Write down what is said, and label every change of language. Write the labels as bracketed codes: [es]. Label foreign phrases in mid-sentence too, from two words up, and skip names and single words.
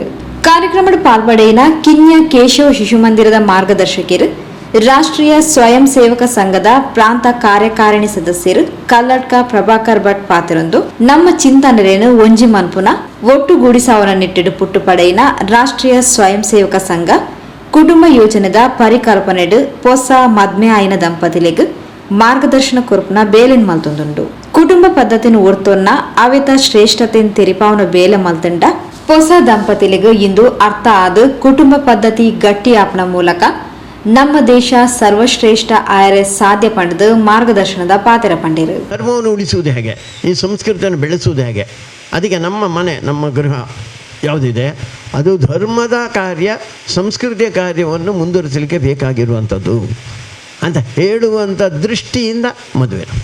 [tcy] ಕಾರ್ಯಕ್ರಮದ ಪಾಲ್ಪಡೆಯಿನ ಕಿನ್ಯ ಕೇಶವ ಶಿಶು ಮಂದಿರದ ಮಾರ್ಗದರ್ಶಕರು ರಾಷ್ಟ್ರೀಯ ಸ್ವಯಂ ಸೇವಕ ಸಂಘದ ಪ್ರಾಂತ ಕಾರ್ಯಕಾರಿಣಿ ಸದಸ್ಯರು ಕಲ್ಲಡ್ಕ ಪ್ರಭಾಕರ್ ಭಟ್ ಪಾತ್ರೊಂದು ನಮ್ಮ ಚಿಂತನೆಯನ್ನು ಒಂಜಿ ಮನ್ಪುನ ಒಟ್ಟುಗೂಡಿಸಾವನ ನಿಟ್ಟಿಡು ಪುಟ್ಟು ಪಡೆಯಿನ ರಾಷ್ಟ್ರೀಯ ಸ್ವಯಂ ಸೇವಕ ಸಂಘ ಕುಟುಂಬ ಯೋಜನೆದ ಪರಿಕಲ್ಪನೆಡು ಪೊಸ ಮದ್ಮೆ ಆಯ್ನ ದಂಪತಿಲೆಗ್ ಮಾರ್ಗದರ್ಶನ ಕೊರ್ಪುನ ಬೇಲೆನ್ ಮಲ್ತೊಂದುಂಡು. ಕುಟುಂಬ ಪದ್ಧತಿನ ಒರ್ತೊನ್ನ ಅವೆತ ಶ್ರೇಷ್ಠತೆನ್ ತೆರಿಪಾವನ ಬೇಲೆ ಮಲ್ತಂಡ ಪೊಸ ದಂಪತಿಲೆಗ್ ಇಂದು ಅರ್ಥ ಆದ ಕುಟುಂಬ ಪದ್ಧತಿ ಗಟ್ಟಿ ಆಪನ ಮೂಲಕ ನಮ್ಮ ದೇಶ ಸರ್ವಶ್ರೇಷ್ಠ IRS ಸಾಧ್ಯ ಪಡೆದು ಮಾರ್ಗದರ್ಶನದ ಪಾತ್ರ ಪಂಡಿರು. [kn] ಧರ್ಮವನ್ನು ಉಳಿಸುವುದು ಹೇಗೆ, ಈ ಸಂಸ್ಕೃತಿಯನ್ನು ಬೆಳೆಸುವುದು ಹೇಗೆ, ಅದಕ್ಕೆ ನಮ್ಮ ಮನೆ ನಮ್ಮ ಗೃಹ ಯಾವುದಿದೆ ಅದು ಧರ್ಮದ ಕಾರ್ಯ ಸಂಸ್ಕೃತಿಯ ಕಾರ್ಯವನ್ನು ಮುಂದುವರಿಸಲಿಕ್ಕೆ ಬೇಕಾಗಿರುವಂಥದ್ದು ಅಂತ ಹೇಳುವಂಥ ದೃಷ್ಟಿಯಿಂದ ಮದುವೆ.